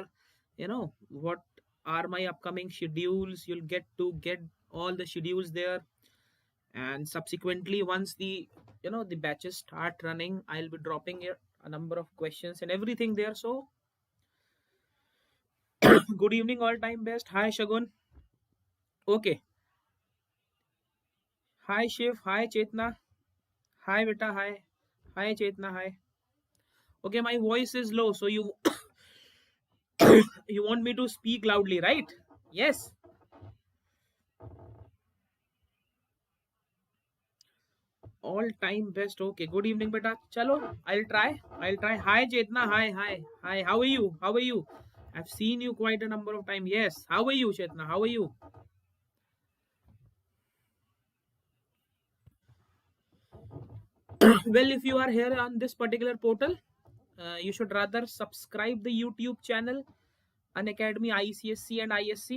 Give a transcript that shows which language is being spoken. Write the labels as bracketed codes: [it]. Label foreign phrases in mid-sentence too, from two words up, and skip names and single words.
[en] What are my upcoming schedules? You'll get to get all the schedules there. And subsequently, once the batches start running, I'll be dropping a number of questions and everything there. So good evening, all time best. Hi Shagun. Okay. Hi Shiv. Hi Chetna. Hi beta. Hi. Hi Chetna. Hi. Okay, my voice is low, so you you want me to speak loudly, right? Yes. All time best. Okay, good evening beta. Chalo, I'll try. Hi Chetna. Hi. How are you? I've seen you quite a number of times. Yes. How are you, Chetna? How are you? Well, if you are here on this particular portal, you should rather subscribe the YouTube channel Unacademy ICSE and ISC.